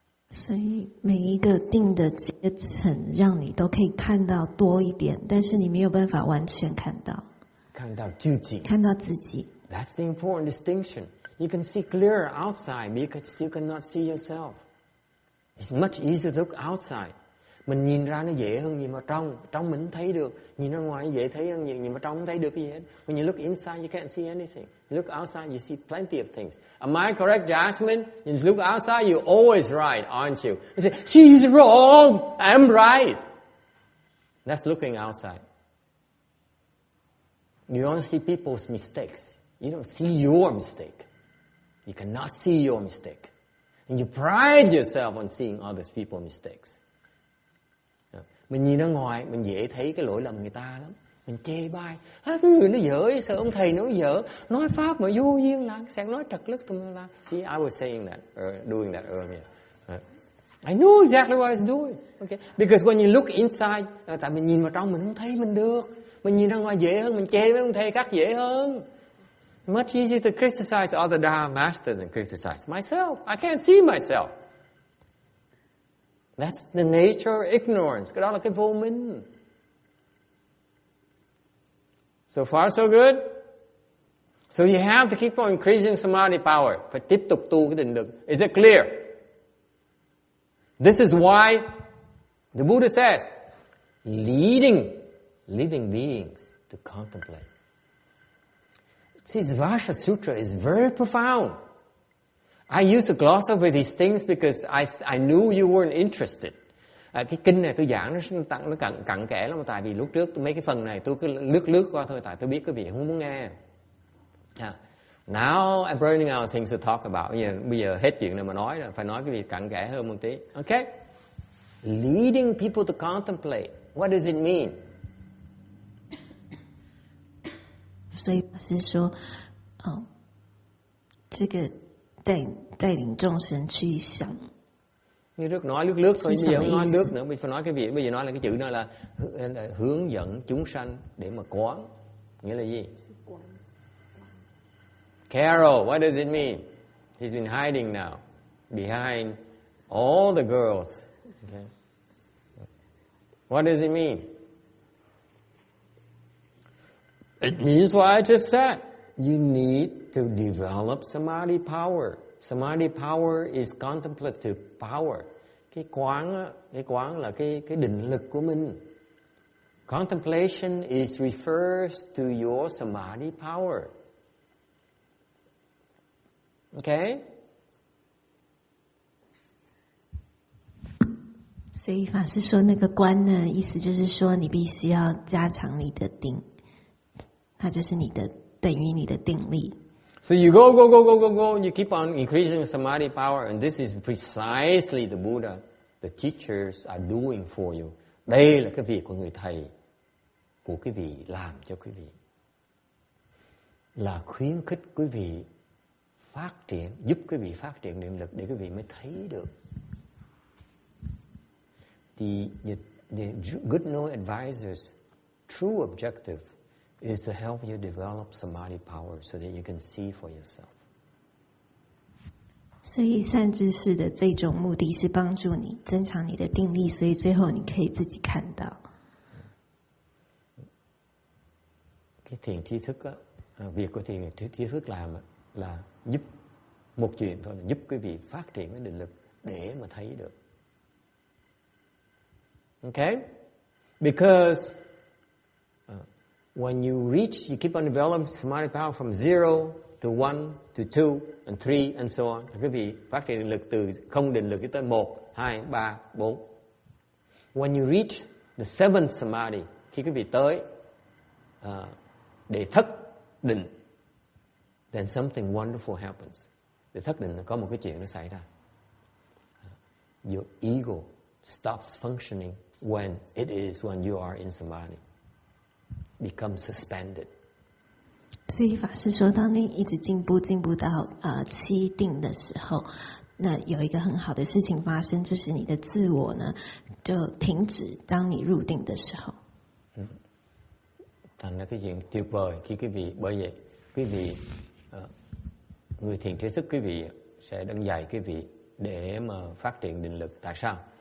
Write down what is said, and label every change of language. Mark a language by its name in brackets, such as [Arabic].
[Chinese] 所以每一个定的阶层让你都可以看到多一点，但是你没有办法完全看到。看到自己。看到自己。 [English] That's the important distinction. You can see clearer outside, but you still cannot see yourself. It's much easier to look outside. [Vietnamese] Mình nhìn ra nó dễ hơn nhìn vào trong mình thấy được. Nhìn ra ngoài nó dễ thấy hơn nhìn vào trong không thấy được cái gì hết. [English] When you look inside, you can't see anything. You look outside, you see plenty of things. Am I correct, Jasmine? You look outside, you're always right, aren't you? You say, she's wrong, I'm right. That's looking outside. You only see people's mistakes. You don't see your mistake. You cannot see your mistake. And you pride yourself on seeing other people's mistakes. [Vietnamese] Mình nhìn ra ngoài, mình dễ thấy cái lỗi lầm người ta lắm. Mình chê bai, cái người nó dở, sợ ông thầy nó dở, nói pháp mà vô duyên là sáng nói trật lứt tùm la. [English] See, I was saying that, doing that earlier. I know exactly what I was doing. Okay? Because when you look inside, [Vietnamese] tại mình nhìn vào trong mình không thấy mình được. Mình nhìn ra ngoài dễ hơn, mình chê với ông thầy khác dễ hơn. [English] Much easier to criticize other Dharma masters than criticize myself. I can't see myself. That's the nature of ignorance. [Vietnamese] Cái đó là cái vô minh. [English] So far so good. So you have to keep on increasing samadhi power. [Vietnamese] Phải tiếp tục tu cái định lực. [English] Is it clear? This is why the Buddha says, leading living beings to contemplate. See, the Vajra Sutra is very profound. I used to gloss over these things because I knew you weren't interested. [Vietnamese] Cái kinh này tôi giảng nó cặn kẽ lắm, tại vì lúc trước mấy cái phần này tôi cứ lướt qua thôi, tại tôi biết quý vị không muốn nghe. [English] Now I'm running out of things to talk about. [Vietnamese] Bây giờ hết chuyện này mà nói rồi, phải nói cái việc cặn kẽ hơn một tí. [English] Okay? Leading people to contemplate. What does it mean? [Chinese] 所以是说，这个带领众生去想。 [Vietnamese] Như trước nói lướt thôi, bây giờ không nói lướt nữa, phải nói cái việc, bây giờ nói là cái chữ đó là hướng dẫn chúng sanh để mà quán. Nghĩa là gì? [English] Carol, what does it mean? He's been hiding now, behind all the girls. Okay. What does it mean? It means what I just said. You need to develop samadhi power. Samadhi power is contemplative power. [Vietnamese] Cái quán là cái định lực của mình. [English] Contemplation is refers to your samadhi power. Okay? [Chinese] 所以法师说那个观呢，意思就是说你必须要加强你的定，它就是你的等于你的定力。 [English] So you go, you keep on increasing samadhi power, and this is precisely the Buddha, the teachers are doing for you. [Vietnamese] Đây là cái việc của người thầy, của quý vị làm cho quý vị. Là khuyến khích quý vị phát triển, giúp quý vị phát triển định lực để quý vị mới thấy được. [English] The good know advisors' true objective is to help you develop samadhi power so that you can see for yourself. [Chinese] 所以善知识的这种目的是帮助你增强你的定力，所以最后你可以自己看到。 [Vietnamese] Cái thiền tri thức á, việc của thiền tri thức làm là giúp một chuyện thôi, là giúp quý vị phát triển cái định lực để mà thấy được. [English] Okay? Because when you reach, you keep on developing samadhi power from 0 to 1 to 2 and 3 and so on. [Vietnamese] Quý vị phát triển định lực từ không định lực tới 1, 2, 3, 4. [English] When you reach the 7th samadhi, [Vietnamese] khi quý vị tới để thất định, [English] then something wonderful happens. [Vietnamese] Để thất định có một cái chuyện nó xảy ra. [English] Your ego stops functioning when you are in samadhi. Becomes suspended. [Chinese] 所以法师说，当你一直进步到七定的时候，那有一个很好的事情发生，就是你的自我呢就停止。当你入定的时候， [Vietnamese] thành ra cái chuyện tuyệt vời khi quý vị, bởi vậy quý vị người thiền tri thức quý vị sẽ đang dạy quý vị để mà phát triển định lực. Tại sao?